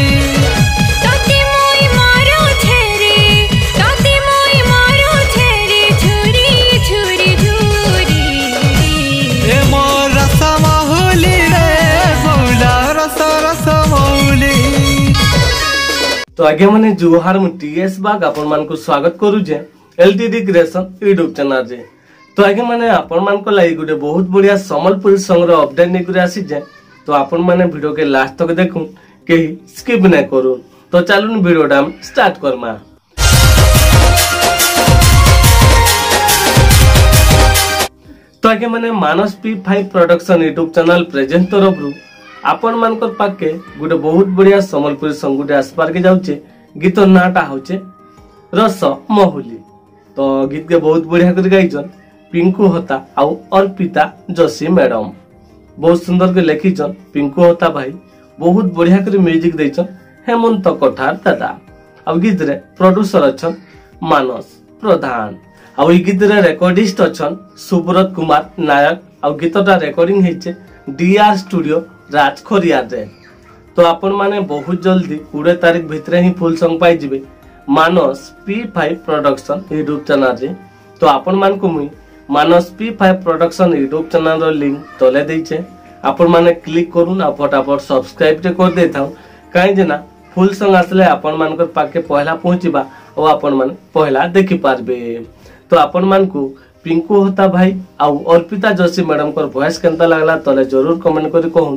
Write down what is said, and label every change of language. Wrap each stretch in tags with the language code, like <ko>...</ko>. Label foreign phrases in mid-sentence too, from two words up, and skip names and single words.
<spv>तते मुई मारो छेरी तते मुई मारो छेरी छुरी छुरी छुरी ए मोर रस महुली रे मौला रस रस मौली। तो आगे माने जुहार मु टीएस बाग अपन मान को स्वागत करू जे एलटीडी क्रिएशन यूट्यूब चैनल जे। तो आगे माने अपन मान को लागि गुटे बहुत बढ़िया संबलपुरी सॉन्ग रो अपडेट नै करे आसी जे। तो अपन माने वीडियो के लास्ट तक देखू के स्किप नै करू। तो चलून वीडियो डाम स्टार्ट करमा। तो आगे माने मानस P5 प्रोडक्शन यूट्यूब चैनल प्रेजेंट तरफरु आपण मानकर पाके गुटे बहुत बढ़िया संबलपुरी सॉन्ग गुटे आसपार के जाउचे। गीत नाटा होचे रस महुली। तो गीत के बहुत बढ़िया कर गाइछन पिंकू होता आउ अर्पिता जोशी मैडम। बहुत सुंदर के लिखिछन पिंकू होता भाई। बहुत बढ़िया कर म्यूजिक दैछन हेमंत कोठार दादा। अब गीत रे प्रोड्यूसर अछन मानस प्रधान। अब ई गीत रे रिकॉर्डिस्ट अछन सुब्रत कुमार नायक। अब गीतटा रिकॉर्डिंग हेचे डीआर स्टूडियो राजखोरिया रे। तो आपण माने बहुत जल्दी 20 तारीख भितरे ही</spv> <en>full song</en> <spv>पाई जिवे मानस P5 प्रोडक्शन यूट्यूब चैनल रे। तो आपण मान को मुई मानस P5 प्रोडक्शन यूट्यूब चैनल रो लिंक तले देइछे। आपण माने क्लिक करून आ फटाफट सब्सक्राइब ते कर देथाउ काई जे ना</spv> <en>full song</en> <spv>आसले आपण मानकर पाके पहला पहुंचीबा और आपण माने पहला देखि पारबे। तो आपण मान को पिंकू होता भाई आउ अर्पिता जोशी मैडम कर वॉइस केनता लागला तले जरूर कमेंट करी कहून।</spv>